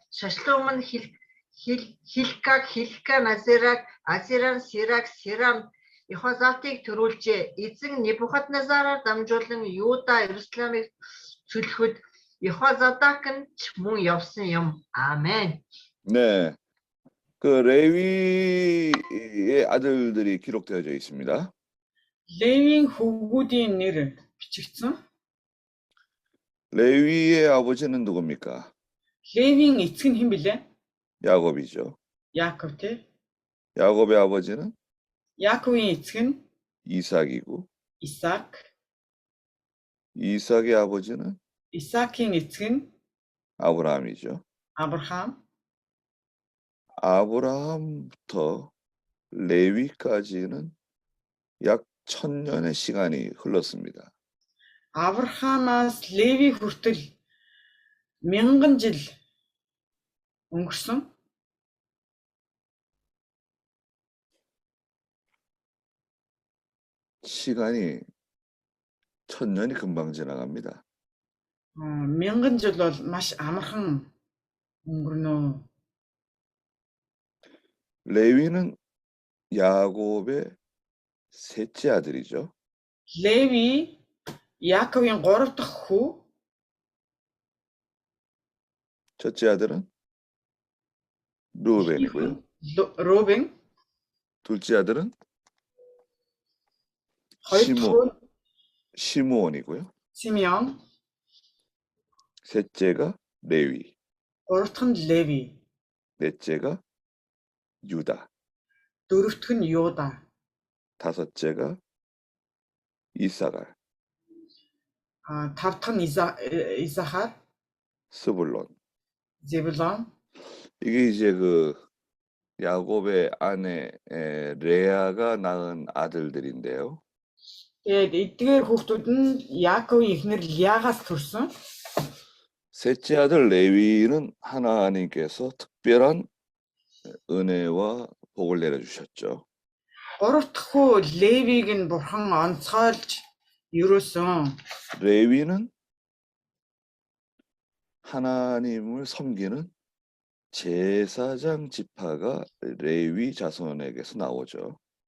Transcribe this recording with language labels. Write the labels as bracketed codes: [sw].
[mn] Шашлум нь Хилкаг, Хилка нь Азераг, Азера нь Сираг, Сира нь Йохозатыг төрүүлжээ. Эзэн Небухаднезараар дамжуулан Юда Иерусалимыг чөлөхөд Йохозадак нь ч мөн явсан юм. Амен. [ko] 네. 그 레위의 아들들이 기록되어져 있습니다. [mn] Левийн хөвгүүдийн нэр бичигдсэн. [ko] 레위의 아버지는 누굽니까? [mn] Левийн эцэг нь хэн блэ? [ko] 야곱이죠. [mn] Яаков тий. [ko] 야곱의 아버지는 [mn] Яаковын эцэг нь [ko] 이삭이고, [mn] Исаак. [ko] 이삭의 아버지는 [mn] Исаакийн 에цэг нь [ko] 아브라함이죠. 아브라함. 아브라함부터 레위까지는 약 1000년의 시간이 흘렀습니다. [mn] Авраамаас Леви хүртэл 1000 жил өнгөрсөн. [ko] 시간이 1000년이 금방 지나갑니다. [mn] 1000 жил бол маш амархан өнгөрнө. [ko] 레위는 야곱의 셋째 아들이죠. [mn] Леви Яаковын 3 дахь хүү. [ko] 첫째 아들은 루벤이고요. [mn] Рубен. [ko] 둘째 아들은 [mn] хоёр дахь хүү [ko] 시므온이고요. [mn] Симеон. [ko] 셋째가 레위, [mn] гурав дахь нь Леви. [ko] 넷째가 유다, [mn] дөрөв дахь нь Юда. [ko] 다섯째가 이사갈, [mn] тав дахь нь Исахар, [ko] 스불론. [mn] Зебулон. [ko] 이게 이제 그 야곱의 아내 레아가 낳은 아들들인데요. [mn] Тэгээд эдгээр хүүхдүүд нь Яаковын эхнэр Лиагаас төрсөн. [ko] 셋째 아들 레위는 하나님께서 특별한 은혜와 복을 내려주셨죠. [mn] Гурав дахь хүү Левиг нь бурхан онцгойлж ерөөсөн [ko] 레위는 하나님을 섬기는 제사장 지파가 레위 자손에게서 나오죠.